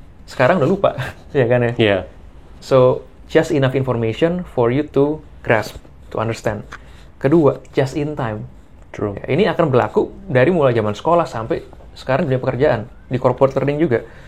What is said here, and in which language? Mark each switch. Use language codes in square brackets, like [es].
[id] Sekarang udah lupa, ya kan ya? [en] So, just enough information for you to grasp, to understand. [id] Kedua, [en] just in time. True. [id] Ya, ini akan berlaku dari mulai zaman sekolah sampai sekarang dunia pekerjaan, di corporate learning juga.